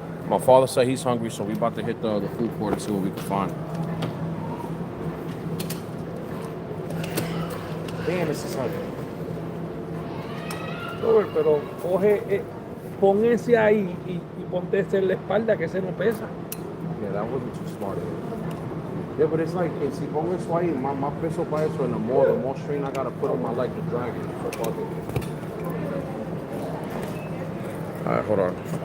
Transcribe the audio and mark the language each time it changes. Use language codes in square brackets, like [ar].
[en] My father said he's hungry, so we about to hit the food court and see what we can find. Damn, this is hungry. [es] Robert, pero coge, pon ese ahí y ponte ese en la espalda, que ese no pesa. [en] Yeah, that wasn't too smart. Yeah, but it's like, [es] si pongo eso ahí, más peso para eso, [en] and the more strain I gotta put on my leg to drag it. So fuck it. Alright, hold on.